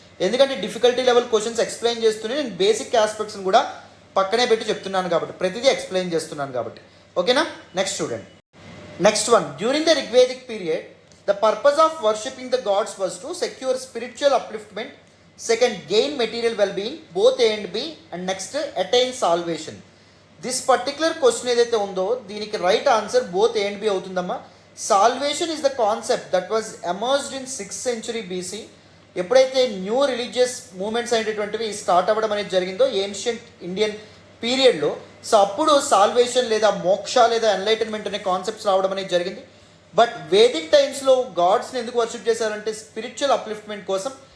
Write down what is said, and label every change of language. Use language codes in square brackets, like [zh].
[te] ఎందుకంటే difficulty level questions explain చేస్తూనే నేను బేసిక్ ఆస్పెక్ట్స్ని కూడా పక్కనే పెట్టి చెప్తున్నాను కాబట్టి, ప్రతిదీ ఎక్స్ప్లెయిన్ చేస్తున్నాను కాబట్టి. ఓకేనా, నెక్స్ట్ చూడండి. [en] Next one, during the Rigvedic period the purpose of worshipping the gods was to secure spiritual upliftment. Second, gain material wellbeing, both A and B. And next, attain salvation. [te] This particular question ఏదైతే ఉందో దీనికి right answer both A and B అవుతుందమ్మా. [en] Salvation is the concept that was emerged in 6th century BC [te] ఎప్పుడైతే new religious moments అనేటటువంటివి start అవ్వడం అనేది జరిగిందో ancient Indian పీరియడ్లో, సో అప్పుడు సాల్వేషన్ లేదా మోక్ష లేదా ఎన్లైటన్మెంట్ అనే కాన్సెప్ట్స్ రావడం అనేది జరిగింది. బట్ వేదిక్ టైమ్స్లో గాడ్స్ని ఎందుకు వర్షిప్ చేశారంటే స్పిరిచువల్ అప్లిఫ్ట్మెంట్ కోసం.